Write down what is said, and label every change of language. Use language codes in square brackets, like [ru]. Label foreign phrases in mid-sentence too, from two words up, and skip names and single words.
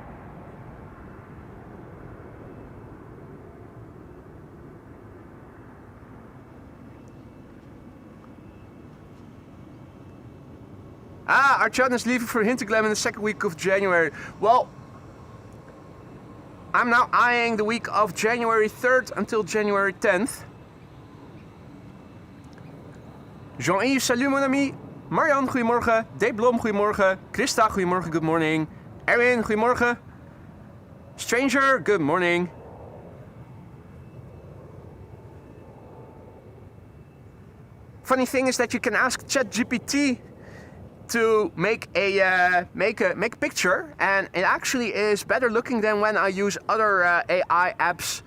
[en] Ah, Archon is leaving for Hinterglemm in the second week of January. Well, I'm now eyeing the week of January 3rd until January 10th. [fr] Jean-Yves, salut mon ami. [nl] Marianne, goedemorgen. D. Blom, goedemorgen. Christa, goedemorgen, [en] good morning. Erwin, goedemorgen. Stranger, good morning. Funny thing is that you can ask ChatGPT to make a picture, and it actually is better looking than when I use other AI apps.